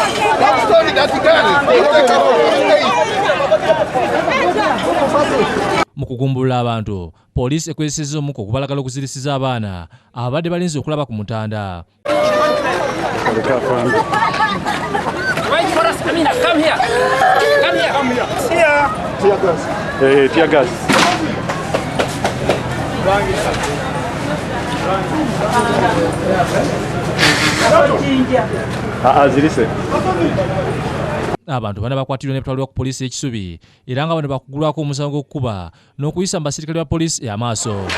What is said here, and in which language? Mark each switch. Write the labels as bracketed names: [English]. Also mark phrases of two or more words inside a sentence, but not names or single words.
[Ganda] Mu kugumbulula abantu, poliisi ekozesezza omukka okubalagala okuzirisiza abaana abadde balinze okulaba ku mutanda. [English] Wait for us. Come here. Tear gas. [Ganda] Zirise. Abantu bana bakwatiddwa ne batwalibwa ku poliisi y'Ekisubi era nga bano bakugulwako omusango gw'okukuba n'okuyisa mu basirikale ba poliisi amaaso.